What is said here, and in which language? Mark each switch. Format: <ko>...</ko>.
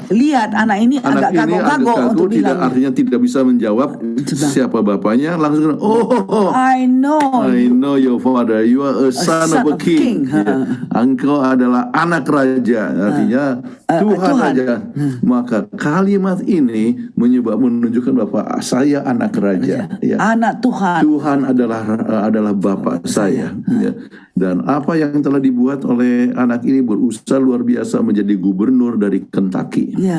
<id>lihat anak ini agak kagok-kagok untuk bilang, artinya tidak bisa menjawab siapa bapaknya, langsung</id> <en>I know your father, you are a son of a king.</en> <id>Engkau adalah anak raja, artinya Tuhan raja. Maka kalimat ini menunjukkan bahwa saya anak raja, anak Tuhan. Tuhan adalah bapak saya. Dan apa yang telah dibuat oleh anak ini berusaha luar biasa menjadi gubernur dari Kentucky.</id>